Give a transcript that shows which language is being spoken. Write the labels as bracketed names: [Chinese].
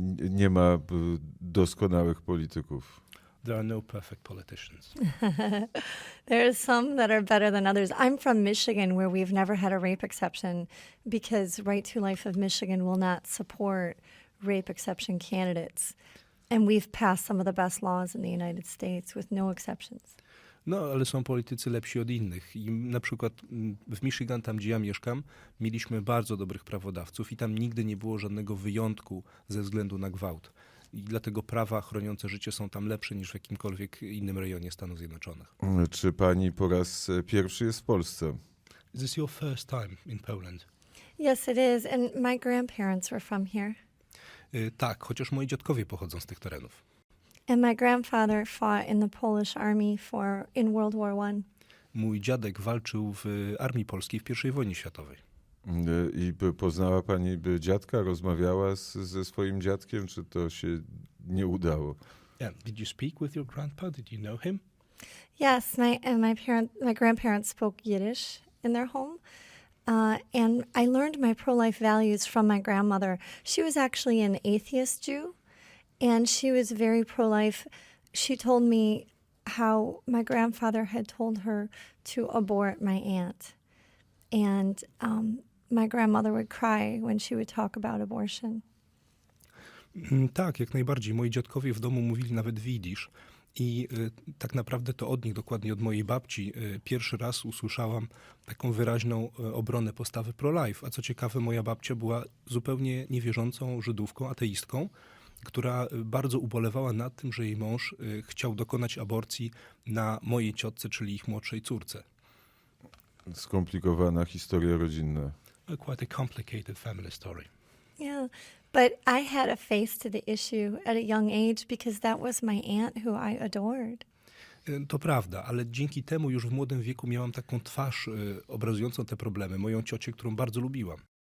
[Polish] Nie ma doskonałych polityków. [English] There are no perfect politicians. There are some that are better than others. I'm from Michigan, where we've never had a rape exception because Right to Life of Michigan will not support rape exception candidates. And we've passed some of the best laws in the United States with no exceptions. [Polish] No, ale są politycy lepsi od innych. I na przykład w Michigan, tam gdzie ja mieszkam, mieliśmy bardzo dobrych prawodawców i tam nigdy nie było żadnego wyjątku ze względu na gwałt. I dlatego prawa chroniące życie są tam lepsze niż w jakimkolwiek innym rejonie Stanów Zjednoczonych. Czy pani po raz pierwszy jest w Polsce? [English] Is this your first time in Poland? Yes, it is. And my grandparents were from here. [Polish] Tak, chociaż moi dziadkowie pochodzą z tych terenów. [English] And my grandfather fought in the Polish army in World War I. [Polish] Mój dziadek walczył w armii polskiej w I wojnie światowej. I poznała pani dziadka? Rozmawiała ze swoim dziadkiem? Czy to się nie udało? [English] Yeah. Did you speak with your grandpa? Did you know him? Yes, my grandparents spoke Yiddish in their home. And I learned my pro-life values from my grandmother. She was actually an atheist Jew, and she was very pro-life. She told me how my grandfather had told her to abort my aunt. And my grandmother would cry when she would talk about abortion. [Polish] Tak, jak najbardziej. Moi dziadkowie w domu mówili nawet w jidysz. I tak naprawdę to od nich, dokładnie od mojej babci, pierwszy raz usłyszałam taką wyraźną obronę postawy pro-life. A co ciekawe, moja babcia była zupełnie niewierzącą Żydówką, ateistką, która bardzo ubolewała nad tym, że jej mąż chciał dokonać aborcji na mojej ciotce, czyli ich młodszej córce. Skomplikowana historia rodzinna. [English] Quite a complicated family story. Yeah, but I had a face to the issue at a young age because that was my aunt who I adored. [Polish] To prawda, ale dzięki temu już w młodym wieku miałam taką twarz obrazującą te problemy, moją ciocię, którą bardzo lubiłam.